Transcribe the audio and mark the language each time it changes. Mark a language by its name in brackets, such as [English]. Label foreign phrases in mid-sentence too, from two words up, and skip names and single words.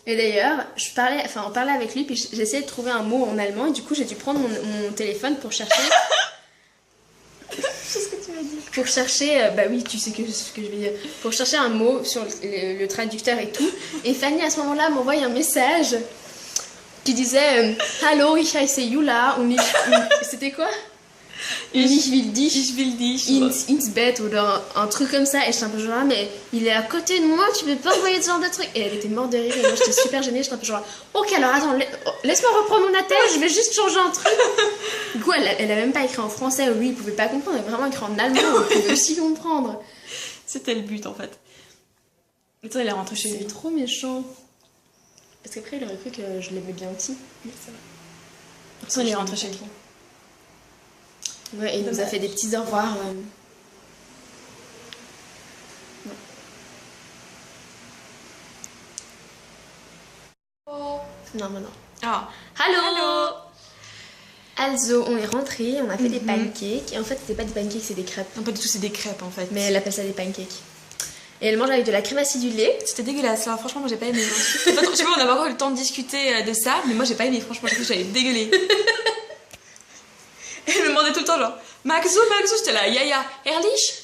[French] Et d'ailleurs, on parlait avec lui, puis j'essayais de trouver un mot en allemand, et du coup, j'ai dû prendre mon téléphone pour chercher. C'est ce que tu m'as dit. Pour chercher, bah oui, tu sais ce que je vais dire. Pour chercher un mot sur le traducteur et tout. Et Fanny, à ce moment-là, m'envoie un message qui disait [German] Hallo, ich heiße Jula. [French] C'était quoi? [German] Ich will dich ins Bett [French] ou un truc comme ça. Et j'étais un peu genre, mais il est à côté de moi, tu peux pas envoyer ce genre de truc. Et elle était morte de rire et moi j'étais super gênée. J'étais un peu genre, ok, alors attends, laisse-moi reprendre mon appel, je vais juste changer un truc. Du coup, elle a même pas écrit en français, lui il pouvait pas comprendre, elle a vraiment écrit en allemand, il pouvait aussi comprendre. C'était le but en fait. Et toi, il est rentré chez lui. C'est trop méchant. Parce qu'après, il aurait cru que je l'aimais bien aussi. Mais ça va. Toi, il est rentré chez lui. Ouais, et il nous a fait des petits au revoir. Non, non. Ah, Hallo. Also, on est rentré, on a fait des pancakes. Et en fait, c'était pas des pancakes, c'est des crêpes. non, pas du tout, c'est des crêpes en fait. Mais elle appelle ça des pancakes. Et elle mange avec de la crème acidulée. C'était dégueulasse, là. Franchement, moi j'ai pas aimé. Je sais pas, on avait encore eu le temps de discuter de ça, mais moi j'ai pas aimé. Franchement, j'ai cru que j'allais dégueuler. Elle me demandait tout le temps, genre, Maxo, j'étais là, [German] ya, Ehrlich?